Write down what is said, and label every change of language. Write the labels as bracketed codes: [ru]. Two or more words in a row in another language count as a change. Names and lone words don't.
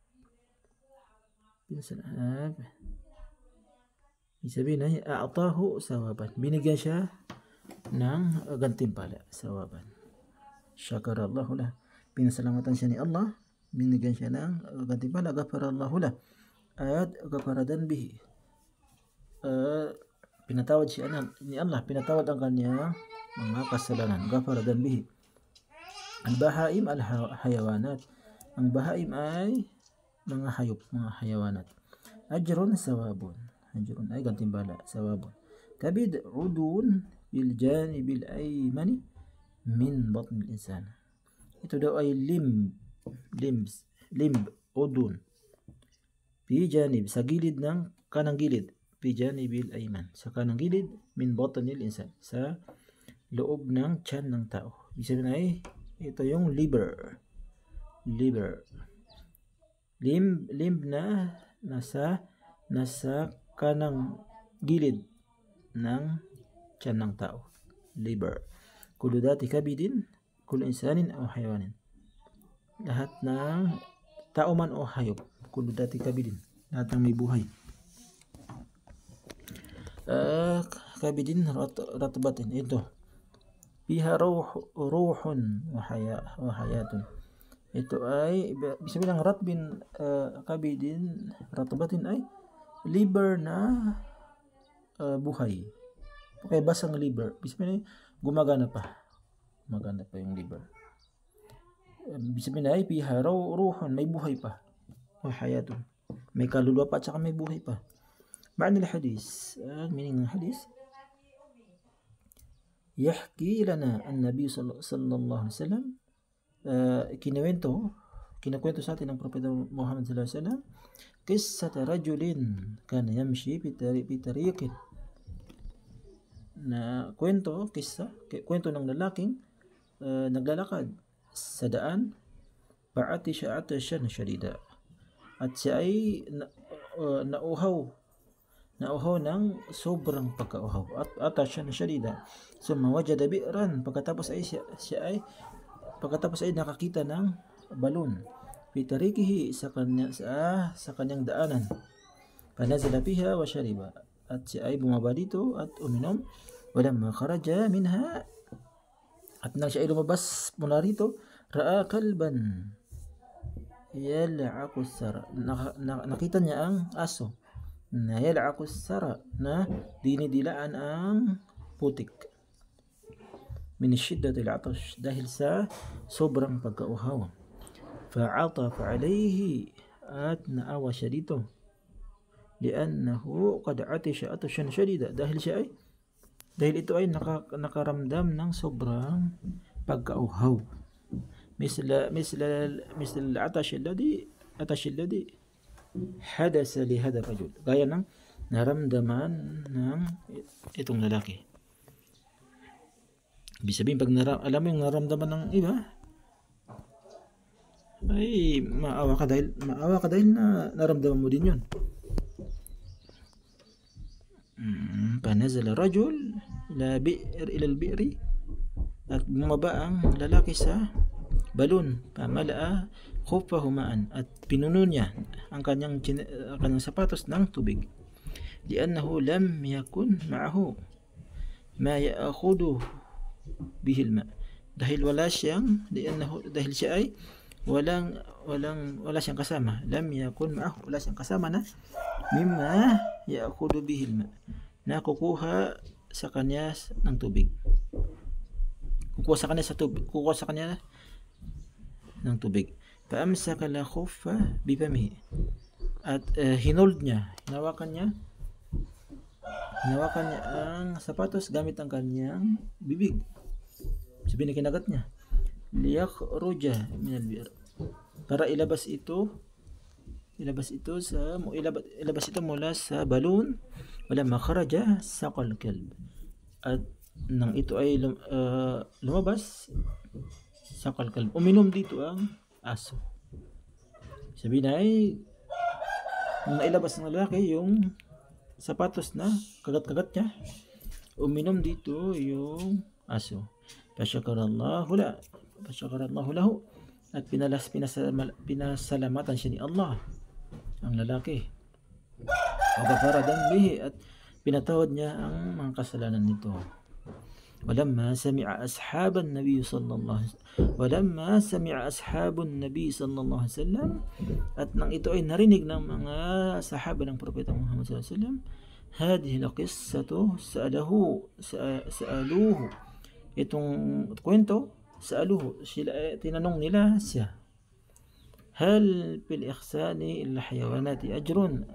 [tl] Sabihin ay [ar] أعطاه ثوابا, [tl] binigyan siya ng gantimpala, sawaban. [ar] شكر الله له, [tl] pinasalamatan siya ni Allah, binigyan siya ng gantimpala. [ar] غفر الله له, [tl] at [ar] غفر ذنبه, [tl] pinatawad siya ni Allah, pinatawad ang kanyang mga kasalanan. [ar] غفر ذنبه. البهائم الحيوانات, [tl] ang bahaim ay mga hayop, mga hayawanat. [ar] أجر ثواب، أجر [tl] ay gantimpala, [ar] sawabun. كبد عضو بالجانب الأيمن من بطن الإنسان. [tl] Ito daw ay limb, udun. [ar] في جانب, [tl] sa gilid ng kanang gilid. [ar] في الجانب الأيمن, [tl] sa kanang gilid, [ar] من بطن الإنسان, [tl] sa loob ng tiyan ng tao. Ibig sabihin ay ito yung liver. Limb na nasa kanang gilid ng tiyan ng tao. [ar] Liver. كل ذات كبد، كل إنسان أو حيوان. [tl] Lahat ng tao man o hayop. [ar] كل ذات كبد. [tl] Lahat ng may buhay. [ar] كبد رطبة. [tl] Ito. [ar] فيها روح وحياة. [tl] Ito ay bisa bilang [ar] رطب كبد رطبة [tl] ay liver na buhay. Okay, basang liver. Bisa bilang gumagana pa yung liver. Bisa bilang ay [ar] فيها روح, [tl] may buhay pa. [ar] وحياة. [tl] May kaluluwa pa at saka may buhay pa. [ar] معنى الحديث, [tl] meaning ng hadis, [ar] يحكي لنا النبي صلى الله عليه وسلم, [tl] kinakwento sa atin ng Propeta Muhammad [ar] صلى الله عليه وسلم، قصة رجل كان يمشي في طريق, [tl] na kwento ng lalaking naglalakad sa daan, [ar] فعطش عطشا شديدا, [tl] at siya ay nauhaw ng sobrang pagkauhaw, at [ar] عطشا شديدا. ثم وجد بئرا, [tl] pagkatapos ay nakakita ng balon, [ar] في طريقه, [tl] sa kanyang daanan. [ar] فنزل فيها وشرب, [tl] at siya ay bumaba dito at uminom. [ar] ولما خرج منها, [tl] at nang siya ay lumabas mula rito, [ar] رأى كلبا يلعق الثرى, [tl] nakita niya ang aso na [ar] يلعق الثرى, [tl] na dinidilaan ang putik, [ar] من شدة العطش, [tl] dahil sa sobrang pagkauhaw. [ar] فعطف عليه, [tl] at naawa siya dito, [ar] لأنه قد عطش عطشا شديدا, [tl] dahil ito ay nakaramdam ng sobrang pagkauhaw. [ar] مثل العطش الذي حدث لهذا الرجل, [tl] gaya ng naramdaman ng itong lalaki. Ibig sabihin, pag alam mo yung naramdaman ng iba, ay maawa ka dahil na naramdaman mo din yun. [ar] فنزل الرجل إلى البئر, [tl] at bumaba ang lalaki sa balon, [ar] فملأ خفه ماء, [tl] at pinuno niya ang kanyang sapatos ng tubig. [ar] لأنه لم يكن معه ما يأخذ به الماء', [tl] dahil siya ay wala siyang kasama. [ar] لم يكن معه, [tl] wala siyang kasama na [ar] مما يأخذ به الماء', [tl] na kukuha sa kanya ng tubig. Kukuha sa kanya ng tubig. [ar] فأمسك الخف بفمه, [tl] at hinawakan niya ang sapatos gamit ang kanyang bibig. Sabihin, kinagat niya. [ar] ليخرج من البئر, [tl] para ilabas ito mula sa balon. [ar] ولما خرج سقى الكلب, [tl] at nang ito ay lumabas, [ar] سقى الكلب, [tl] uminom dito ang aso. Sabihin ay nailabas ng lalaki yung sapatos na kagat-kagat niya, uminom dito yung aso. [ar] فشكر الله له, [tl] at pinasalamatan siya ni Allah ang lalaki. [ar] وغفر ذنبه, [tl] at pinatawad niya ang mga kasalanan nito. [ar] ولما سمع أصحاب النبي صلى الله عليه وسلم, [tl] at nang ito ay narinig ng mga sahaba ng Propeta Muhammad [ar] صلى الله عليه وسلم، هذه القصة سألوه, [tl] itong kwento, sa'aluhu, tinanong nila siya, [ar] هل في الإحسان إلى الحيوانات أجر,